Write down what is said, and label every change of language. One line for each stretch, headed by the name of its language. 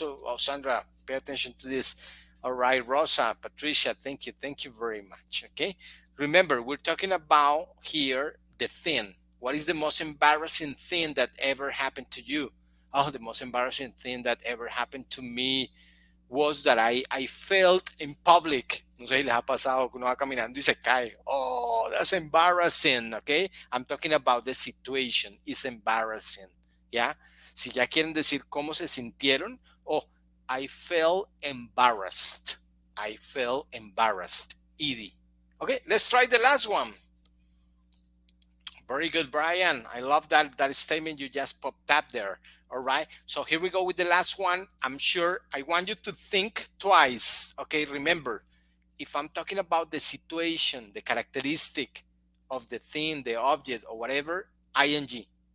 English: Oh, Sandra, pay attention to this. All right, Rosa, Patricia, thank you very much. Okay, remember, we're talking about here the thing. What is the most embarrassing thing that ever happened to you? Oh, the most embarrassing thing that ever happened to me was that I felt in public.
Spanish: No sé si les ha pasado que uno va caminando y se cae.
English: Oh, that's embarrassing, okay? I'm talking about the situation. It's embarrassing, ¿ya?
Spanish: Si ya quieren decir cómo se sintieron,
English: oh, I felt embarrassed. I felt embarrassed. ED. Okay, let's try the last one. Very good, Brian. I love that statement you just popped up there. All right, so here we go with the last one. I'm sure I want you to think twice. Okay, remember, if I'm talking about the situation, the characteristic of the thing, the object, or whatever, ing.